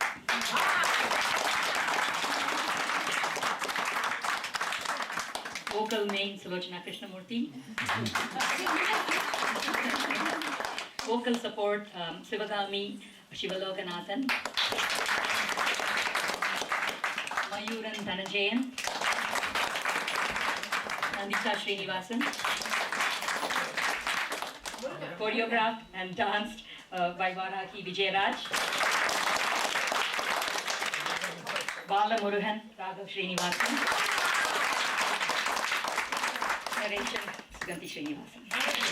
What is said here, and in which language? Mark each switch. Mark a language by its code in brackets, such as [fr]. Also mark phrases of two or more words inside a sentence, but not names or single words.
[en] Vocal name Sulochana Krishnamurthy. Vocal support Sivagami Shivalokanathan, Mayuran Dhanajayan, Nandita Srinivasan. Choreographed and danced by Varaki Vijayaraj, Bala Murugan, Raghav Srinivasan, narration Suganti Srinivasan.